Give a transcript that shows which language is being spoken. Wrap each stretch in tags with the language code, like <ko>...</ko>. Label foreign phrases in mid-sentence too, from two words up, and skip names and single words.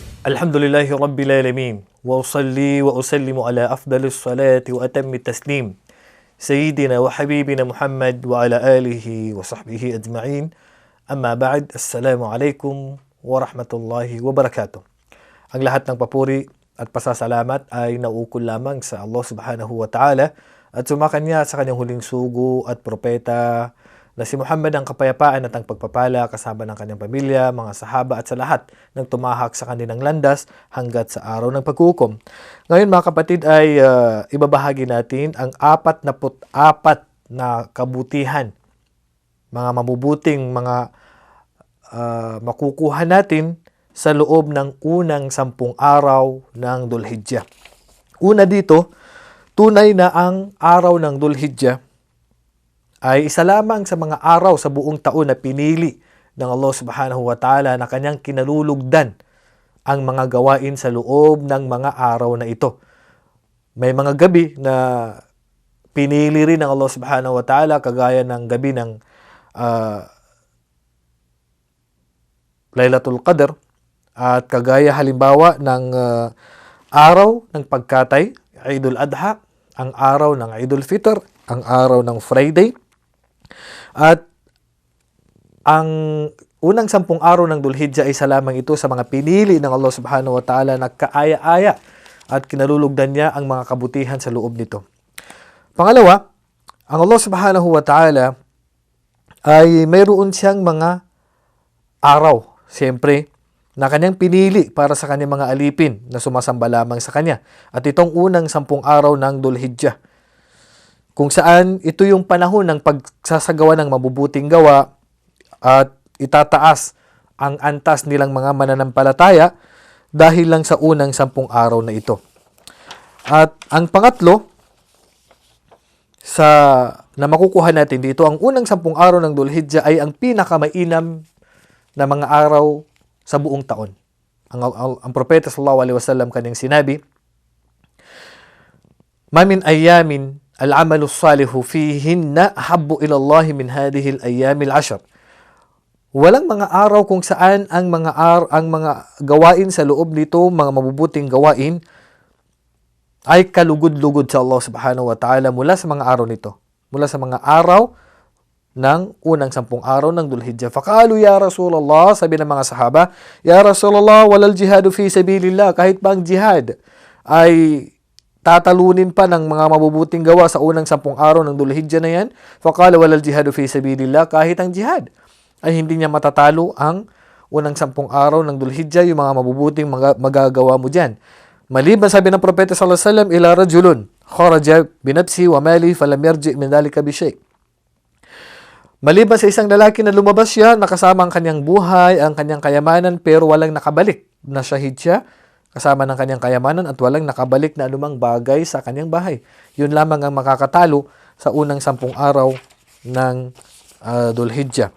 <ar>الحمد لله رب العالمين. وأصلي وأسلم على أفضل الصلاة وأتم تسليم. سيدنا وحبيبنا محمد وعلى آله وصحبه أجمعين. أما بعد. السلام عليكم ورحمة الله وبركاته.</ar> <tl>Ang lahat ng papuri at pasasalamat ay naukol lamang sa Allah</tl> <ar>سبحانه وتعالى</ar> <tl>at sumakanya sa kanyang huling sugo at propeta na si Muhammad ang kapayapaan at ang pagpapala kasama ng kanyang pamilya, mga sahaba at sa lahat ng tumahak sa kanilang landas hanggat sa araw ng paghukom. Ngayon mga kapatid ay ibabahagi natin ang 44 na kabutihan, mga mabubuting mga makukuha natin sa loob ng unang 10 araw ng Dhul-Hijjah. Una dito, tunay na ang araw ng Dhul-Hijjah ay isa lamang sa mga araw sa buong taon na pinili ng Allah</tl> <ar>سبحانه وتعالى</ar> <tl>na kanyang kinalulugdan ang mga gawain sa loob ng mga araw na ito. May mga gabi na pinili rin ng Allah</tl> <ar>سبحانه وتعالى</ar> <tl>kagaya ng gabi ng Laylatul Qadr at kagaya halimbawa ng araw ng pagkatay, Eidul Adha, ang araw ng Eidul Fitr, ang araw ng Friday. At ang unang 10 araw ng Dhul-Hijjah ay isa lamang ito sa mga pinili ng Allah</tl> <ar>سبحانه وتعالى</ar> <tl>na kaaya-aya at kinalulugdan niya ang mga kabutihan sa loob nito. Pangalawa, ang Allah</tl> <ar>سبحانه وتعالى</ar> <tl>ay mayroon siyang mga araw, siyempre, na kanyang pinili para sa kanyang mga alipin na sumasamba lamang sa kanya. At itong unang 10 araw ng Dhul-Hijjah, kung saan ito yung panahon ng pagsasagawa ng mabubuting gawa at itataas ang antas nilang mga mananampalataya dahil lang sa unang 10 araw na ito. At ang pangatlo na makukuha natin dito, ang unang 10 araw ng Dhul-Hijjah ay ang pinakamainam na mga araw sa buong taon. Ang propeta</tl> <ar>صلى الله عليه وسلم</ar> <tl>kanyang sinabi,</tl> <ar>"ما من أيام العمل الصالح فيهن أحب إلى الله من هذه الأيام العشر."</ar> <tl>Walang mga araw kung saan ang mga gawain sa loob nito, mga mabubuting gawain, ay kalugod-lugod sa Allah</tl> <ar>سبحانه وتعالى</ar> <tl>mula sa mga araw nito. Mula sa mga araw ng unang 10 araw ng Dhul-Hijjah.</tl> <ar>فقالوا يا رسول الله,</ar> <tl>sabi ng mga sahaba,</tl> <ar>"يا رسول الله، ولا الجهاد في سبيل الله."</ar> <tl>Kahit ba ang jihad ay tatalunin pa ng mga mabubuting gawa sa unang 10 araw ng Dhul-Hijjah na yan.</tl> <ar>فقال ولا الجهاد في سبيل الله,</ar> <tl>kahit ang jihad ay hindi niya matatalo ang unang 10 araw ng Dhul-Hijjah, yung mga mabubuting magagawa mo dyan. Maliban, sabi ng propeta</tl> <ar>صلى الله عليه وسلم، إلا رجل خرج بنفسه وماله فلم يرجع من ذلك بشيء'.</ar> <tl>Maliban sa isang lalaki na lumabas siya, nakasama ang kanyang buhay, ang kanyang kayamanan, pero walang nakabalik, na shahid siya kasama ng kanyang kayamanan at walang nakabalik na anumang bagay sa kanyang bahay. Yun lamang ang makakatalo sa unang 10 araw ng Dhul-Hijjah.</tl>